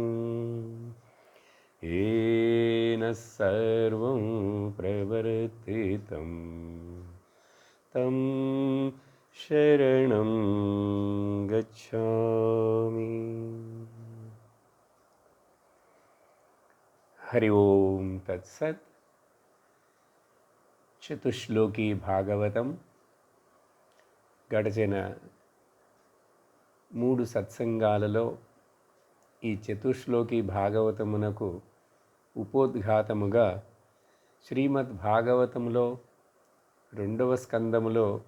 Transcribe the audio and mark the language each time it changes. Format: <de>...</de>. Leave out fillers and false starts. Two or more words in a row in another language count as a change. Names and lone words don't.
<sa>येन सर्वं प्रवर्तितं तं शरणं गच्छामि। हरि ओम तत्सत्।</sa> <te>చతుశ్లోకి భాగవతం గడిచిన 3 సత్సంగాలలో ఈ చతుశ్లోకి భాగవతమునకు ఉపోద్ఘాతముగా శ్రీమద్ భాగవతములో 2వ స్కందములో</te>